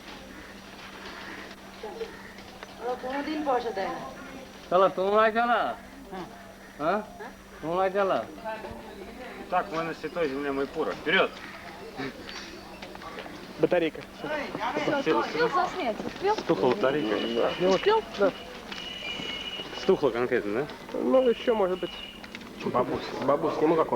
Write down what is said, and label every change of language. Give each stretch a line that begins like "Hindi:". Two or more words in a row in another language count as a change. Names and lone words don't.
Bangla: কোনোদিন পয়সা দেয় না চলো তোমরাই চলো হ্যাঁ তোমরাই চলো
Russian: Так, мы на святой земле Майпура. Вперед! батарейка Успел заснять? Успел? Стухла батарейка. не успел да Стухла конкретно, да? ну еще может быть бабусь сниму как он